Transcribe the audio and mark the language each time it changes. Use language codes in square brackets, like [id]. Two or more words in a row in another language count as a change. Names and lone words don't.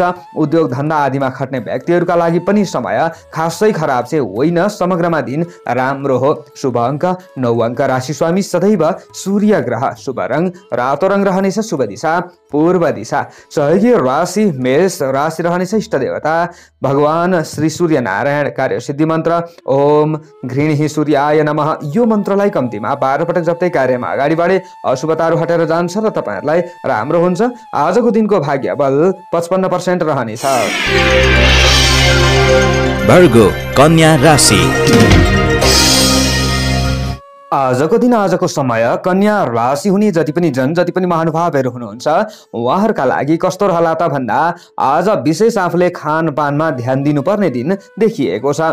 [ne] उद्योग धन्दा आदिमा खट्ने व्यक्तिहरूका लागि पनि समय खासै खराब चाहिँ होइन। समग्रमा दिन राम्रो हो। शुभ अङ्क 9 अङ्क। राशि स्वामी सदैव सूर्य ग्रह। शुभ रङ रातो रङ रहनेछ। शुभ दिशा पूर्व दिशा। सहयोगी राशि मेष राशि रहनेछ। इष्ट देवता भगवान श्री सूर्य नारायण। कार्य सिद्धि मन्त्र [sa] ओम घृणी सूर्याय नमः। [ne] यो मन्त्रलाई कम्तीमा 12 पटक जप्दै कार्यमा अगाडि बढे अशुभताहरू हटेर जान्छ र तपाईहरूलाई राम्रो हुन्छ। आजको दिनको भाग्य बल 55% रहनेछ। वर्गो कन्या राशि। आजको दिन आजको समय कन्या राशि हुने जति पनि महानुभावहरू हुनुहुन्छ उहाँहरूका लागि कस्तो रहला त भन्दा आज विशेष आफूले खानपानमा ध्यान दिनुपर्ने दिन देखिएको छ।